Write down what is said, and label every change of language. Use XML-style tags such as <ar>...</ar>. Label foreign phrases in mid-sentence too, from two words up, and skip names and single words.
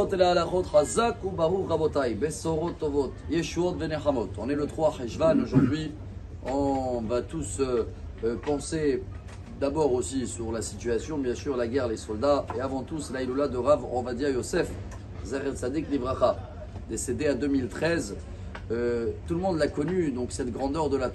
<fr>et la</fr> <he>הלכות, חזק ou ברוך רבותי, בשורות טובות, ישועות ונחמות.</he> <fr>On est le 3 Cheshvan aujourd'hui. On va tous penser d'abord aussi sur la situation, bien sûr, la guerre, les soldats, et avant tout, c'est l'Aïloula de Rav Ovadia Yosef,</fr> <he>זכר צדיק לברכה,</he> <fr>décédé à 2013. Tout le monde l'a connu, donc cette grandeur de la Torah.</fr>